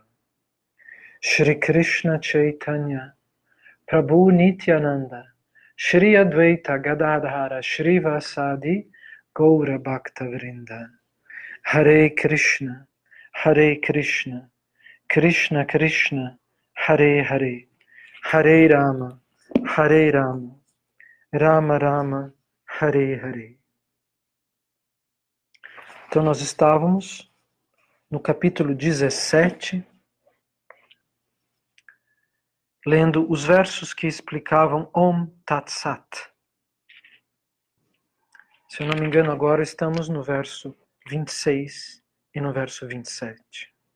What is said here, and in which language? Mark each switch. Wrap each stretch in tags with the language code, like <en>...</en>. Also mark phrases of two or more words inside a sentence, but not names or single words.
<sa>Shri Krishna Chaitanya Prabhu Nityananda Shri Advaita Gadadhara Shri Vasadi Gaura Bhakta Vrinda. Hare Krishna, Krishna Krishna, Hare Hare, Hare Rama, Rama Rama, Hare Hare.</sa> <pt>Então nós estávamos no capítulo 17, lendo os versos que explicavam</pt> <sa>Om Tat Sat.</sa> <pt>Se eu não me engano, agora estamos no verso 26 e no verso 27.</pt>